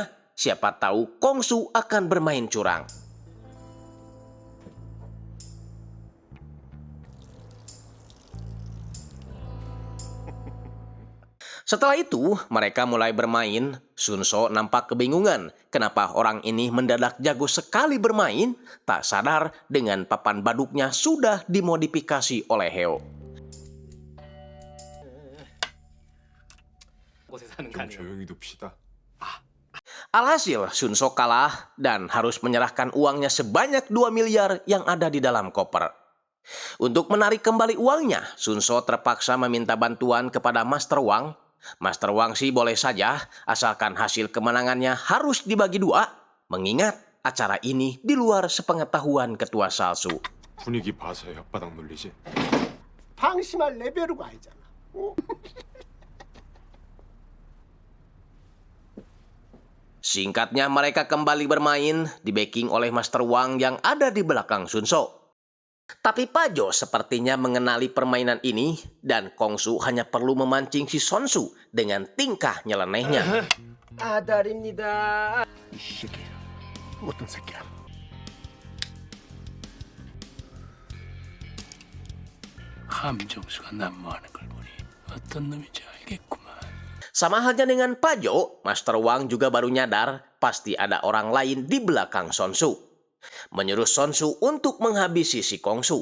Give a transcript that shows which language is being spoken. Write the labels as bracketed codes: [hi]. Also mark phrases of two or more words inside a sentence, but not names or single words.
[id] Siapa tahu Kongsu akan bermain curang. Setelah itu, mereka mulai bermain. Sunso nampak kebingungan kenapa orang ini mendadak jago sekali bermain, tak sadar dengan papan baduknya sudah dimodifikasi oleh Heo. [ko] 좀 조용히 둡시다. [id] Alhasil, Sunso kalah dan harus menyerahkan uangnya sebanyak 2 miliar yang ada di dalam koper. Untuk menarik kembali uangnya, Sunso terpaksa meminta bantuan kepada Master Wang. Master Wang sih boleh saja, asalkan hasil kemenangannya harus dibagi 2, mengingat acara ini di luar sepengetahuan ketua Salsu. [ko] 분위기 봐서 혓바닥 놀리지. 방심할 레벨우가 아니잖아. [id] Singkatnya mereka kembali bermain, di backing oleh Master Wang yang ada di belakang Sunso. Tapi Pajo sepertinya mengenali permainan ini dan Kongsu hanya perlu memancing si Sonsu dengan tingkah nyelenehnya. [ko] 아달입니다. 이 새끼, 어떤 새끼야? 함정수가 난무하는 걸 보니 어떤 놈인지 알겠구만. [id] Sama halnya dengan Pajo, Master Wang juga baru nyadar pasti ada orang lain di belakang Sonsu. Menyuruh Sonsu untuk menghabisi si Kongsu.